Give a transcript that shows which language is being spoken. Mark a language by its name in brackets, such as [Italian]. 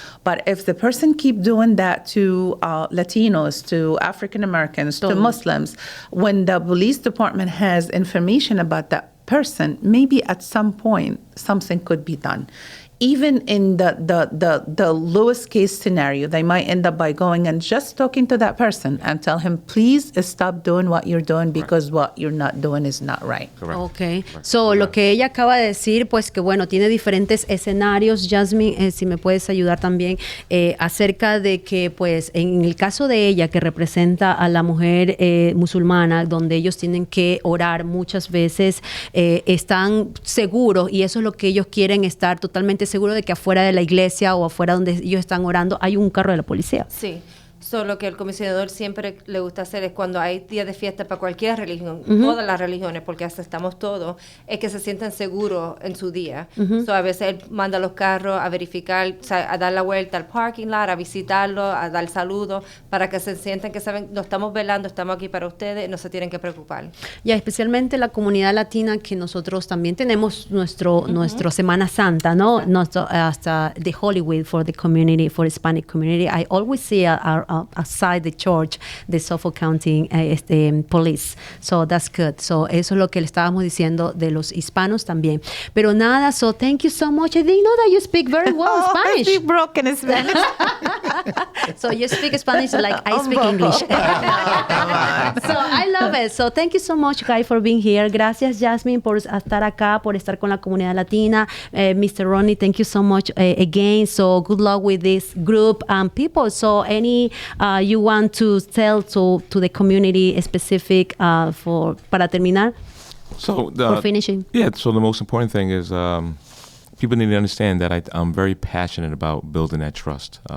[English] But if the person keep doing that to Latinos, to African Americans, to Muslims, when the police department has information about that person, maybe at some point something could be done. Even in the lowest case scenario, they might end up by going and just talking to that person and tell him, please stop doing what you're doing because what you're not doing is not right. Correct. Okay. [Spanish] So, lo que ella acaba de decir, pues que bueno, tiene diferentes escenarios. Jasmine, si me puedes ayudar también acerca de que, pues, en el caso de ella, que representa a la mujer musulmana, donde ellos tienen que orar muchas veces, están seguros, y eso es lo que ellos quieren, estar totalmente seguro de que afuera de la iglesia o afuera donde ellos están orando hay un carro de la policía. Sí. Lo que el comisionador siempre le gusta hacer es cuando hay días de fiesta para cualquier religión, todas las religiones, porque aceptamos todo, es que se sientan seguros en su día. A veces él manda los carros a verificar, o sea, a dar la vuelta al parking lot, a visitarlo, a dar saludos, para que se sientan que saben, no estamos velando, estamos aquí para ustedes, no se tienen que preocupar. Ya, especialmente la comunidad latina, que nosotros también tenemos nuestro Semana Santa, ¿no? [English] Hasta the Holy Week for the community, for Hispanic community. I always see outside the church, the Suffolk County police. So that's good. [Spanish] So eso es lo que le estábamos diciendo de los hispanos también. Pero nada, [English] so thank you so much. I didn't know that you speak very well Spanish. I speak broken Spanish. So you speak Spanish like I speak English. So I love it. So thank you so much, Guy, for being here. [Spanish] Gracias, Jasmine, por estar acá, por estar con la comunidad latina. [English] Mr. Ronnie, thank you so much again. So good luck with this group and people. So any you want to tell to the community specific [Spanish] para terminar? [English] So for finishing? Yeah, so the most important thing is people need to understand that I'm very passionate about building that trust.